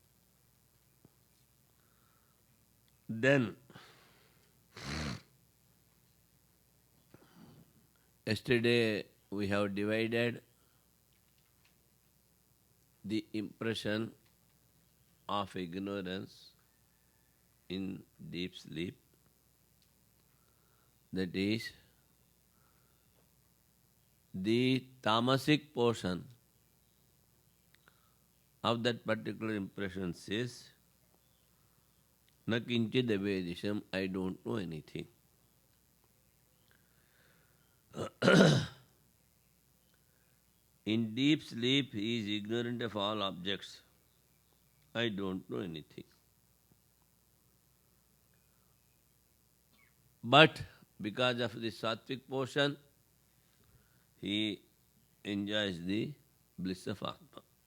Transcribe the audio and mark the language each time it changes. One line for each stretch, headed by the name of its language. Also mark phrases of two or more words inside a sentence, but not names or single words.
English: Then, yesterday we have divided the impression of ignorance in deep sleep. That is, the tamasic portion of that particular impression says,
Sanskrit: na kinchid avedisham,
English: I don't know anything. In deep sleep, he is ignorant of all objects. I don't know anything. But because of the sattvic portion, he enjoys the bliss of Atma.